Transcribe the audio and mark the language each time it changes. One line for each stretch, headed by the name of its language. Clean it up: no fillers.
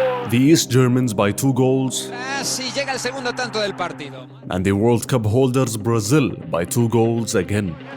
English: the East Germans by 2 goals,
Spanish: Casi llega el segundo tanto del partido.
English: and the World Cup holders Brazil by 2 goals again.